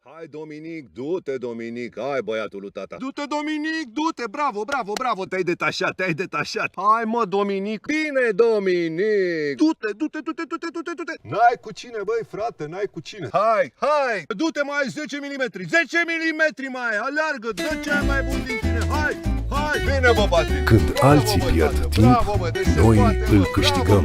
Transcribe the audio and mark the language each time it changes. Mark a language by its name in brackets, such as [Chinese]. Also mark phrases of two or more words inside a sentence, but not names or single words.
[Romanian] Dominic, du-te, Dominic, hai băiatul lui tata. Du-te, Dominic, du-te, bravo, bravo, bravo, te-ai detașat, te-ai detașat. Hai mă, Dominic, bine, Dominic. Du-te, du-te, du-te, du-te, du-te, du-te. N-ai cu cine, băi, frate, n-ai cu cine. Hai, hai, du-te mai 10 mm, 10 mm mai, aleargă, dă cea mai bun din tine, hai. Hai, bine, bă, Patrick. Când alții pierd timp, noi îl câștigăm.